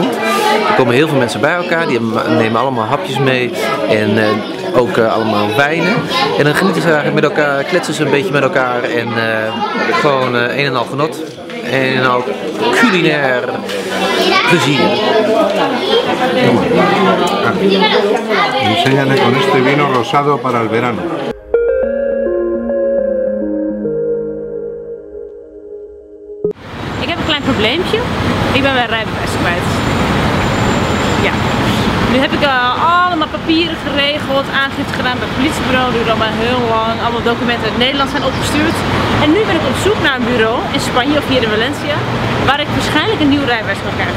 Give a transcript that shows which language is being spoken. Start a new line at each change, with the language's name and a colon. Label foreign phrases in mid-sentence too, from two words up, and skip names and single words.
Dutch: Er komen heel veel mensen bij elkaar, die nemen allemaal hapjes mee en ook allemaal wijnen. En dan genieten ze eigenlijk met elkaar, kletsen ze een beetje met elkaar en gewoon een en al genot. En een al culinair plezier.
Spanish: Enséñale con este vino rosado para el verano.
Dutch: Ik heb een klein probleempje. Ik ben mijn rijbewijs kwijt. Ja. Nu heb ik allemaal papieren geregeld, aangifte gedaan bij het politiebureau. Dat duurde allemaal heel lang. Allemaal documenten uit Nederland zijn opgestuurd. En nu ben ik op zoek naar een bureau in Spanje of hier in Valencia, waar ik waarschijnlijk een nieuw rijbewijs kan krijgen.